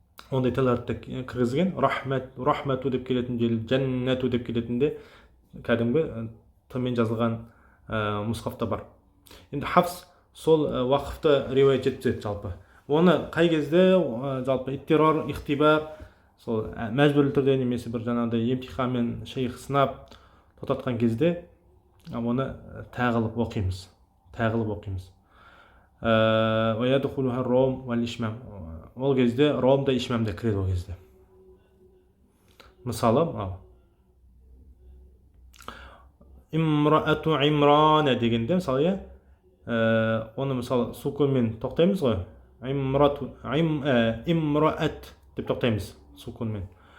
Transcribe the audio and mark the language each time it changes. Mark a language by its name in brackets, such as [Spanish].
[Kazakh] Ондай тәләрді кіргізген. Рахмату деп келетін жел, жәннәту деп келетінде кәдімгі тымен жазылған мұсхафта бар. Енді Хафс сол уақыфты риwаят жеткізеді жалпы. Оны қай кезде жалпы иттирар, ихтибар, сол мәжбүрлі түрде немесе бір жаңағыдай емтиханмен шейх сынап тоқтатқан кезде оны тағылып оқимыз. [Arabic] ويدخلها الروم والإشمام. [Kazakh] Ол кезде ром да ишмам да кіреді ол кезде. Мысалы, имраату имрана дегенде мысалы оны мысалы сукунмен тоқтаймыз ғой. Имраат деп тоқтаймыз сукунмен.